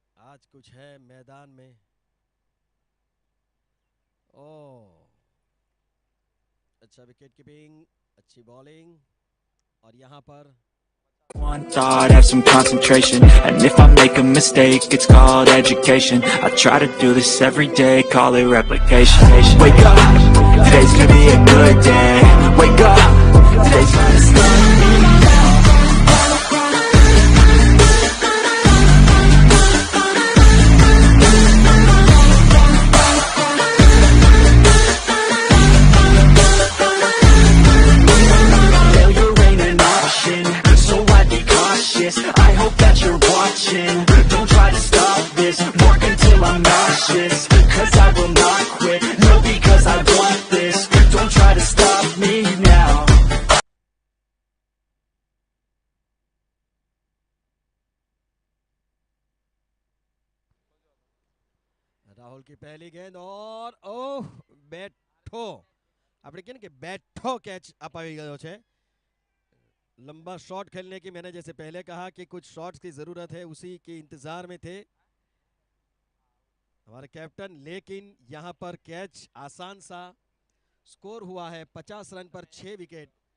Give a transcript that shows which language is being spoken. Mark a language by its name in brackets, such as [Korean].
[Hindi] आज कुछ है मैदान में. ओ अच्छा विकेट कीपिंग, अच्छी बॉलिंग और यहाँ पर [English] One thought, have some concentration. And if I make a mistake, it's called education. I try to do this every day, call it replication. Wake up, today's gonna be a good day. Wake up, today's gonna start me now. Failure ain't an option, so I'd be cautious. I hope that you're watching. Don't try to stop this, work until I'm nauseous. Cause I will not quit, no, because I want this. Don't try to stop me now. [Gujarati] Rahul [Hindi] की पहली गेंद और ओह [Gujarati] બેઠો, આપણે કહે ને કે બેઠો [Hindi] कैच [Gujarati] અપાવી ગયો છે. [Hindi] लंबा शॉट खेलने की मैंने जैसे पहले कहा कि कुछ शॉट्स की जरूरत है, उसी के इंतजार में थे हमारे कैप्टन. लेकिन यहां पर कैच आसान सा. स्कोर हुआ है 50 रन पर 6 विकेट.